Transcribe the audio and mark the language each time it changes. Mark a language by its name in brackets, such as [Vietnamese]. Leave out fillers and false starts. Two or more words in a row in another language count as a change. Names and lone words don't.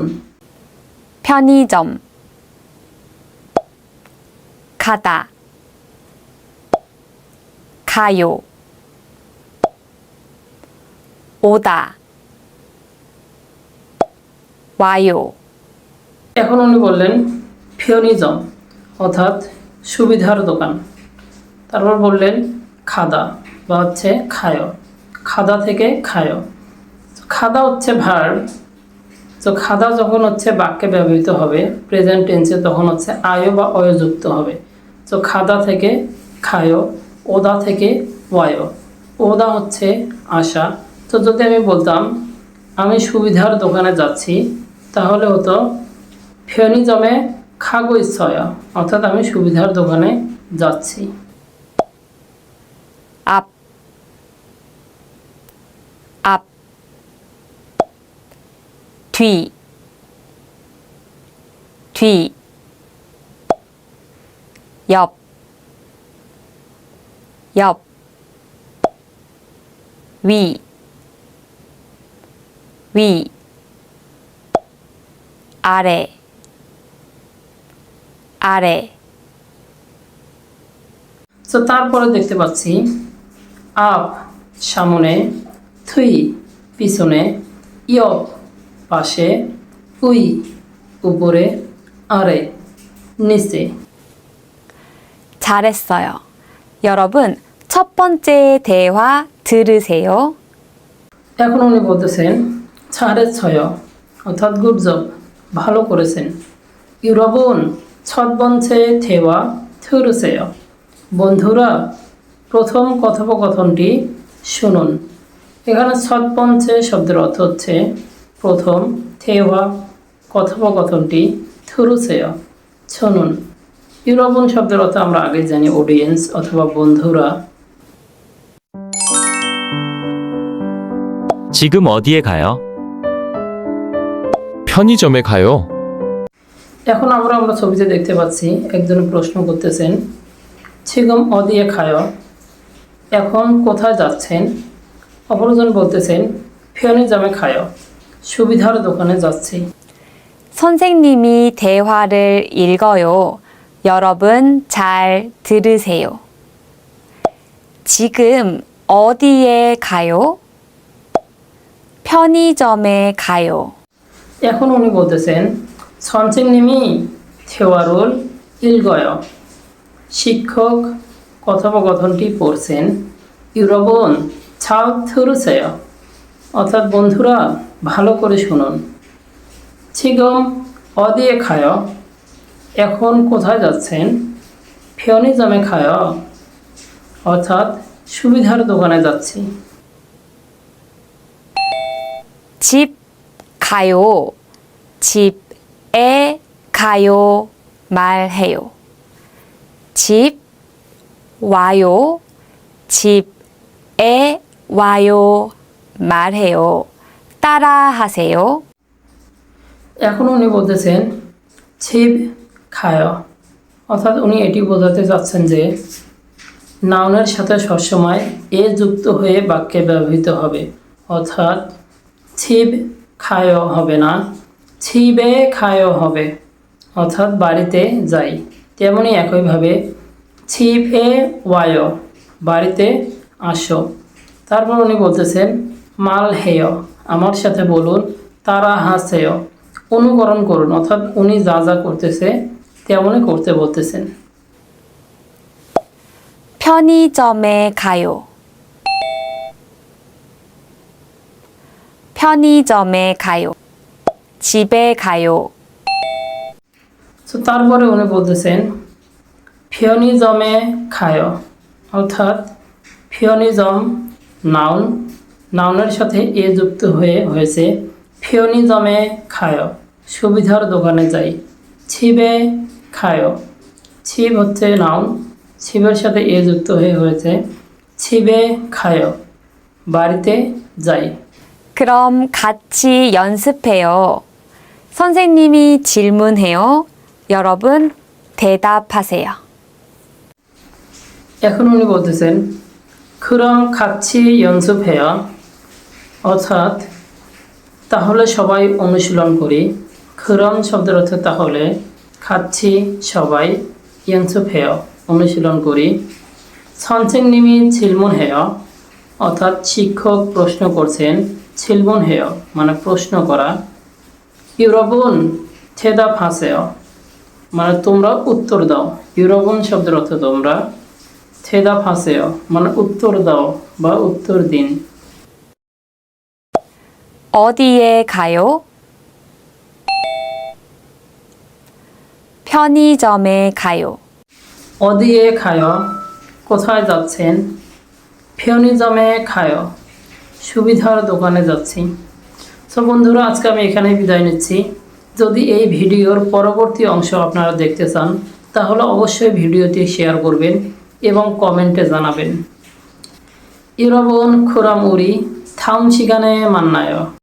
[Korean] 편의점 가다 가요 오다 와요। [Bangla] এখন উনি বললেন 편의점 অর্থাৎ সুবিধার দোকান। তারপর বললেন খাদা বা হচ্ছে খায়, খাদা থেকে খায়। খাদা হচ্ছে ভার্ব। তো খাদা যখন হচ্ছে বাক্যে ব্যবহৃত হবে [English] present tense [Bangla] তখন হচ্ছে আয় বা অয়যুক্ত হবে। তো খাদা থেকে খায়, ওদা থেকে ওয়ায়। ওদা হচ্ছে আসা। তো যদি আমি বলতাম আমি সুবিধার দোকানে যাচ্ছি তাহলে হতো [Korean] 편의점에 가고 있어요, [Bangla] অর্থাৎ আমি সুবিধার দোকানে যাচ্ছি। [Korean] 앞, 앞, 뒤, 뒤, 옆, 옆, 위, 위, 아래, 아래, [Bangla] তো তারপরে দেখতে পাচ্ছি আপ সামনে, থুই পিছনে, ইয়প পাশে, উই উপরে, আরে নিচে। [Korean] 잘했어요. 여러분, 첫 번째 대화 들으세요. [Bangla] এখন উনি বলতেছেন 잘했어요, অর্থাৎ [English] good job, [Bangla] ভালো করেছেন। [Korean] 여러분 첫 번째 대화 들으세요, [Bangla] বন্ধুরা প্রথম কথোপকথনটি শুনুন। এখানে [Korean] 첫 번째 [Bangla] শব্দের অর্থ হচ্ছে প্রথম, 대화 কথোপকথনটি, 들으세요 শুনুন। 여러분 শব্দের অর্থ আমরা আগে জানি অডিয়েন্স অথবা বন্ধুরা। [Korean] 지금 어디에 가요? 편의점에 가요. [Bangla] এখন আমরা ছবিতে দেখতে পাচ্ছি একজন প্রশ্ন করতেছেন [Korean] 지금 어디에 가요, [Bangla] এখন কোথায় যাচ্ছেন। অপরজন বলতেছেন [Korean] 편의점에 가요, [Bangla] সুবিধার দোকানে যাচ্ছি। [Korean] 선생님이 대화를 읽어요. 여러분 잘 들으세요. 지금 어디에 가요? 편의점에 가요. [Bangla] এখন উনি বলতেছেন [Korean] 선생님이 대화를 읽어요, [Bangla] শিক্ষক কথোপকথনটি পড়ছেন। 여러분 잘 들으세요, অর্থাৎ বন্ধুরা ভালো করে শুনুন। [Korean] 지금 어디에 가요, [Bangla] এখন কোথায় যাচ্ছেন। [Korean] 편의점에 가요, [Bangla] অর্থাৎ সুবিধার দোকানে যাচ্ছি। [Korean] 집 가요. 집에 가요. 말해요. 집 와요. 집에 와요. 말해요. 따라하세요. [Bangla] এখন উনি বলতেছেন [Korean] 집 가요, [Bangla] অর্থাৎ উনি এটি বোঝাতে চাচ্ছেন যে নাউনের সাথে সবসময় এ যুক্ত হয়ে বাক্যে ব্যবহৃত হবে, অর্থাৎ ছিপ খায় হবে না, [Korean] 집에 가요 [Bangla] হবে, অর্থাৎ বাড়িতে যাই। তেমনি একইভাবে [Korean] 집에 와요, [Bangla] বাড়িতে আসো। তারপর উনি বলতেছেন মাল হেয়, আমার সাথে বলুন, তারা হাসেয়, অনুকরণ করুন, অর্থাৎ উনি যা যা করতেছে তেমনই করতে বলতেছেন। [Korean] 편의점에 가요. 편의점에 가요. 집에 가요. [Bangla] তো তারপরে উনি বলতেছেন [Korean] 편의점에 가요, [Bangla] অর্থাৎ 편의점 নাউন, নাউনের সাথে এ যুক্ত হয়েছে [Korean] 편의점에 가요, [Bangla] সুবিধার দোকানে যাই। [Korean] 집에 가요, [Bangla] ছিপ হচ্ছে নাউন, ছিবের সাথে এ যুক্ত হয়েছে [Korean] 집에 가요, [Bangla] বাড়িতে যাই। [Korean] 그럼 같이 연습해요. 선생님이 질문해요. 여러분 대답하세요. [Bangla] এখন উনি বলতেছেন [Korean] 그럼 같이 연습해요, [Bangla] অর্থাৎ তাহলে সবাই অনুশীলন করি। 그럼 শব্দের অর্থ তাহলে, 같이 সবাই, 연습해요 অনুশীলন করি। [Korean] 선생님이 질문해요, [Bangla] অর্থাৎ শিক্ষক প্রশ্ন করছেন, 질문해요 মানে প্রশ্ন করা। [Korean] 여러분 대답하세요 [Bangla] মানে তোমরা উত্তর দাও। 여러분 শব্দের অর্থ তোমরা, 대답하세요 মানে উত্তর দাও বা উত্তর দিন। [Korean] 어디에 가요? 편의점에 가요. 어디에 가요 [Bangla] কোথায় যাচ্ছেন? [Korean] 편의점에 가요 [Bangla] সুবিধার দোকানে যাচ্ছি। সো বন্ধুরা, আজকে আমি এখানেই বিদায় নিচ্ছি। যদি এই ভিডিওর পরবর্তী অংশ আপনারা দেখতে চান তাহলে অবশ্যই ভিডিওটি শেয়ার করবেন এবং কমেন্টে জানাবেন। [Korean] 여러분, 그럼 우리 다음 시간에 만나요.